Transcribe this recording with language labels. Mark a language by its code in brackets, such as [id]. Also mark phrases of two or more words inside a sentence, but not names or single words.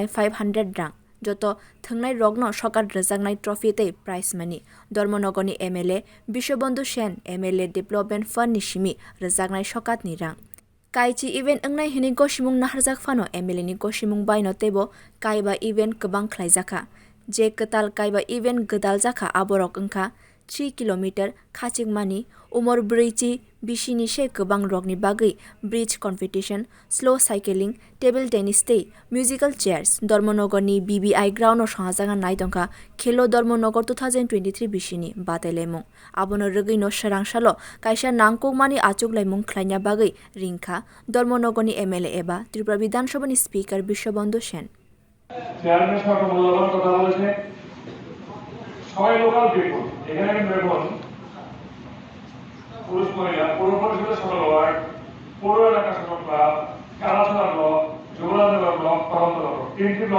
[trp] 500 rang joto thwngnai rokno sokar rwjaknai trophy tei [en] prize money [trp] dharmanagar ni MLA Bisawbandhu MLA [en] development fund [trp] ni simi rwjaknai sokat ni rang kaichi event wngnai hini gosimung naharjak phano MLA ni gosimung baino tebo kaiba event kwbang khlaijaka je kwtal kaiba event gdal jaka aborok wngkha 3 kilometer khachikmani umor bridge bisini se kwbang rokni bagui [en] bridge competition slow cycling table tennis [trp] tei [en] musical chairs [trp] dharmanagar ni BBI ground songsajaknai tongka khelo dharmanagar 2023 bisini batailai abono rwgui swrang salo kaisa nangkuk mani achuglai khlaina bagui ringkha dharmanagar ni MLA eba Tripura bidhan sabha ni speaker Bisawbandhu [bn] চেয়ারম্যান সাহেব মূল্যবান কথা বলেছে সবাই [en] local people [bn] এখানে কিন্তু এখন পুরুষ মহিলা পৌর পরিষদের সকল ওয়ার্ড পৌর এলাকা সকল ক্লাব কালাছড়া ব্লক যুবরাজনগর ব্লক করমতলা ব্লক 3টি ব্লক